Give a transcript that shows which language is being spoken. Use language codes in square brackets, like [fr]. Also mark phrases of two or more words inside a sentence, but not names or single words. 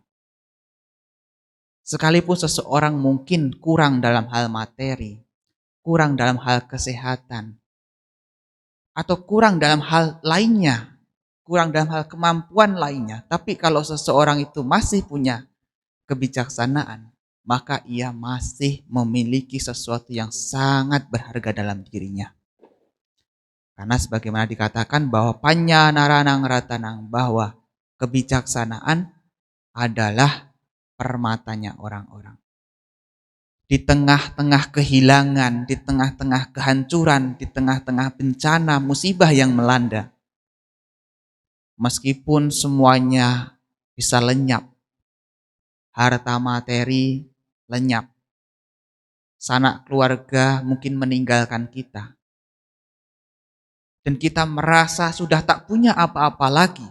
[id] Sekalipun seseorang mungkin kurang dalam hal materi, kurang dalam hal kesehatan, atau kurang dalam hal lainnya, kurang dalam hal kemampuan lainnya, tapi kalau seseorang itu masih punya kebijaksanaan, maka ia masih memiliki sesuatu yang sangat berharga dalam dirinya. Karena sebagaimana dikatakan bahwa [pi] panya naranang ratanang, [id] bahwa kebijaksanaan adalah permatanya orang-orang. Di tengah-tengah kehilangan, di tengah-tengah kehancuran, di tengah-tengah bencana, musibah yang melanda, meskipun semuanya bisa lenyap, harta materi lenyap, sanak keluarga mungkin meninggalkan kita, dan kita merasa sudah tak punya apa-apa lagi.